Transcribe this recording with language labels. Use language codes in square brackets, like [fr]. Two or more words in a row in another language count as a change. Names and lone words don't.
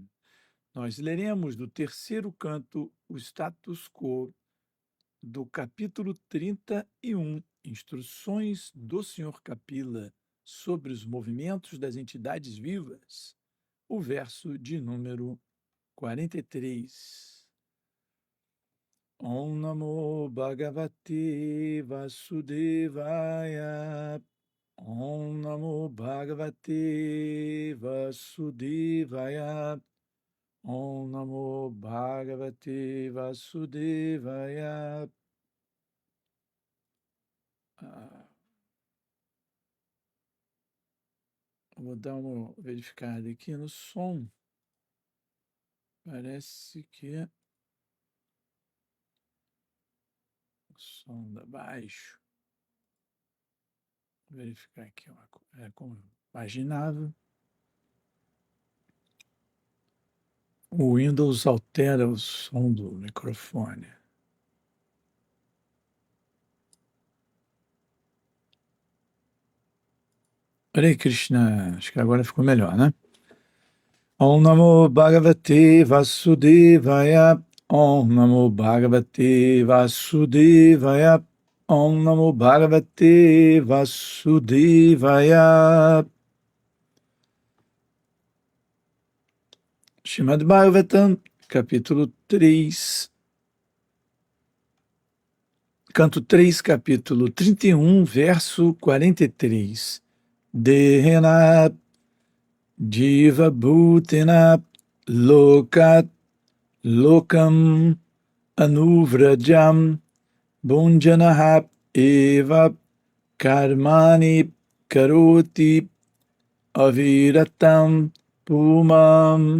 [pt] Nós leremos do terceiro canto o [la] status quo [pt] do capítulo 31, Instruções do Sr. Kapila sobre os movimentos das entidades vivas, o verso de número 43. [sa] ॐ नमो भगवते वासुदेवाय. ॐ नमो भगवते वासुदेवाय. ॐ नमो भगवते वासुदेवाय. [pt] Vou dar uma verificada aqui no som. Parece que o som está baixo. Vou verificar aqui uma coisa. É como eu imaginava. O Windows altera o som do microfone. [sa] हरे कृष्ण. [pt] Acho que agora ficou melhor, né? [sa] ॐ नमो भगवते वासुदेवाय. ॐ नमो भगवते वासुदेवाय. ॐ नमो भगवते वासुदेवाय. [pt] Srimad Bhagavatam, capítulo 3, canto 3, capítulo 31, verso 43. [sa] देहेन जीव भूतेन लोकात् लोकम् अनुव्रजम् भुञ्जानः एव कर्माणि करोति अविरतम् पुमम्